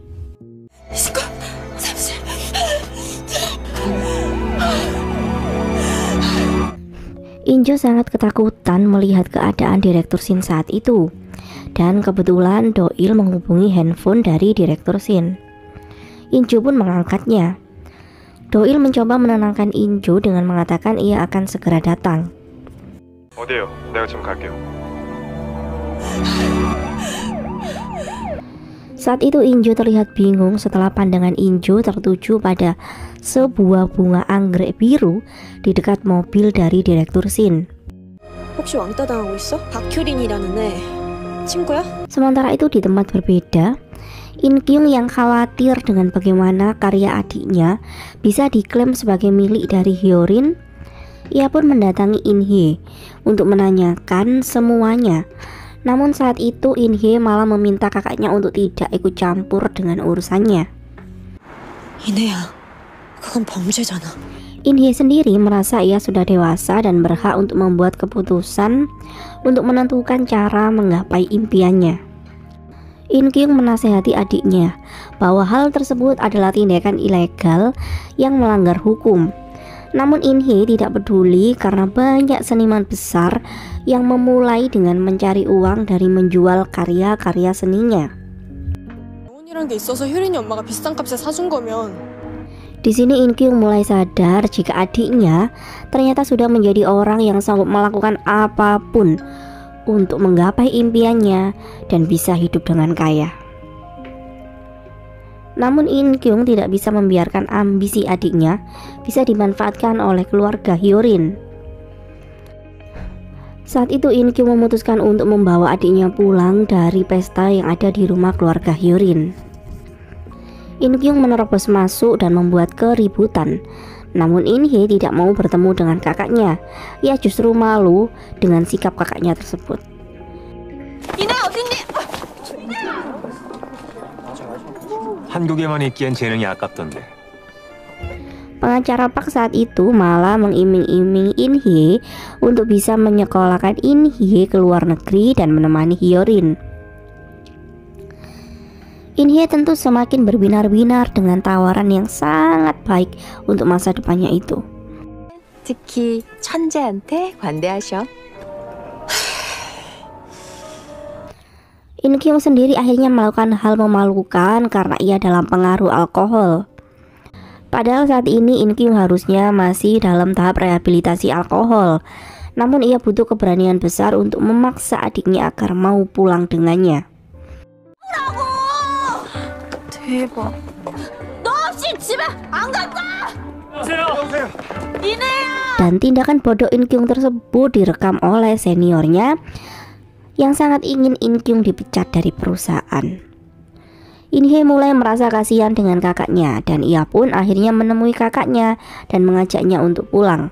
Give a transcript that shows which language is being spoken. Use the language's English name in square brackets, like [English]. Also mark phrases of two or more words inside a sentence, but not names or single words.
[Indonesian] Inju sangat ketakutan melihat keadaan Direktur Shin saat itu, dan kebetulan Do-il menghubungi handphone dari Direktur Shin. Inju pun mengangkatnya. Do-il mencoba menenangkan Inju dengan mengatakan ia akan segera datang. [Korean] 어디요? 내가 지금 갈게요. [Indonesian] Saat itu Inju terlihat bingung setelah pandangan Inju tertuju pada sebuah bunga anggrek biru di dekat mobil dari Direktur Shin. [Korean] 혹시 왕따 당하고 있어? 박효린이라는 애 친구야? [Indonesian] Sementara itu di tempat berbeda, In-kyung yang khawatir dengan bagaimana karya adiknya bisa diklaim sebagai milik dari Hyorin, ia pun mendatangi In-hye untuk menanyakan semuanya. Namun saat itu In-hye malah meminta kakaknya untuk tidak ikut campur dengan urusannya. [Korean] 이내야, 그건 범죄잖아. [Indonesian] In-hye sendiri merasa ia sudah dewasa dan berhak untuk membuat keputusan untuk menentukan cara menggapai impiannya. In-kyung menasehati adiknya bahwa hal tersebut adalah tindakan ilegal yang melanggar hukum. Namun In-hye tidak peduli karena banyak seniman besar yang memulai dengan mencari uang dari menjual karya-karya seninya. [Korean] 영혼이란 게 있어서 효린이 엄마가 비싼 값에 사준 거면. [Indonesian] Di sini In-kyung mulai sadar jika adiknya ternyata sudah menjadi orang yang sanggup melakukan apapun untuk menggapai impiannya dan bisa hidup dengan kaya. Namun In-kyung tidak bisa membiarkan ambisi adiknya bisa dimanfaatkan oleh keluarga Hyorin. Saat itu In-kyung memutuskan untuk membawa adiknya pulang dari pesta yang ada di rumah keluarga Hyorin. In-kyung menerobos masuk dan membuat keributan. Namun In-hye tidak mau bertemu dengan kakaknya. Ia justru malu dengan sikap kakaknya tersebut. [Korean] 한국에만 있기엔 재능이 아깝던데. [Indonesian] Pengacara Park saat itu malah mengiming-iming In-hye untuk bisa menyekolahkan In-hye ke luar negeri dan menemani Hyorin. In-hye tentu semakin berbinar-binar dengan tawaran yang sangat baik untuk masa depannya itu. [Korean] 특히 천재한테 관대하셔. [Indonesian] In-kyung sendiri akhirnya melakukan hal memalukan karena ia dalam pengaruh alkohol. Padahal saat ini In-kyung harusnya masih dalam tahap rehabilitasi alkohol. Namun ia butuh keberanian besar untuk memaksa adiknya agar mau pulang dengannya. [Korean] 대박. 너 없이 집에 안 간다. 여보세요. [Indonesian] Dan tindakan bodoh In-kyung tersebut direkam oleh seniornya yang sangat ingin In-kyung dipecat dari perusahaan. In-hye mulai merasa kasihan dengan kakaknya dan ia pun akhirnya menemui kakaknya dan mengajaknya untuk pulang.